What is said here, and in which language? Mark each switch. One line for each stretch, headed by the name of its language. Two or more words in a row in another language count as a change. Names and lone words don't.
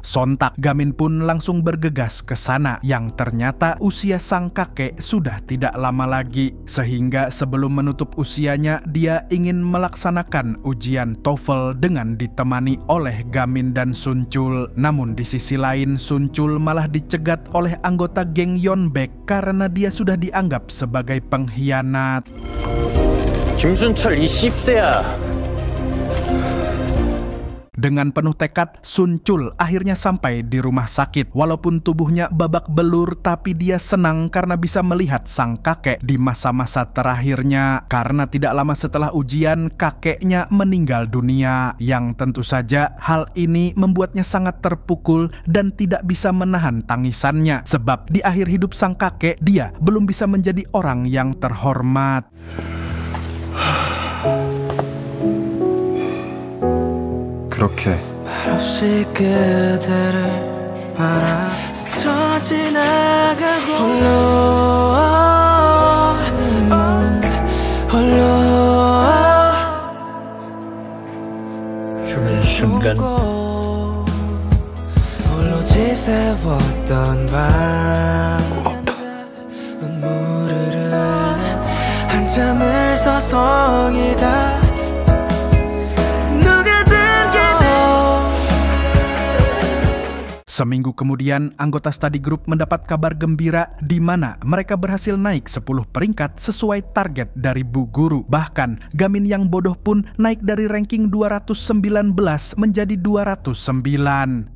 Indonesian: Sontak, Gamin pun langsung bergegas ke sana. Yang ternyata usia sang kakek sudah tidak lama lagi, sehingga sebelum menutup usianya, dia ingin melaksanakan ujian TOEFL dengan ditemani oleh Gamin dan Sun Chul. Namun di sisi lain, Sun Chul malah dicegat oleh anggota geng Yeonbaek karena dia sudah dianggap sebagai pengkhianat.
Korean: 김순철 이 씹새야.
Indonesian: Dengan penuh tekad, Sun Chul akhirnya sampai di rumah sakit. Walaupun tubuhnya babak belur, tapi dia senang karena bisa melihat sang kakek di masa-masa terakhirnya. Karena tidak lama setelah ujian, kakeknya meninggal dunia. Yang tentu saja hal ini membuatnya sangat terpukul dan tidak bisa menahan tangisannya. Sebab di akhir hidup sang kakek, dia belum bisa menjadi orang yang terhormat.
Korean: 그렇게 말없이 그대를 바라 스쳐 지나가고 홀로 춤추는 순간 홀로 지새웠던 밤 눈물을 흘려 한참을 서성이다 누가
Indonesian: Seminggu kemudian, anggota
English: study group
Indonesian: mendapat kabar gembira di mana mereka berhasil naik 10 peringkat sesuai target dari Bu Guru. Bahkan, Gamin yang bodoh pun naik dari ranking 219 menjadi 209.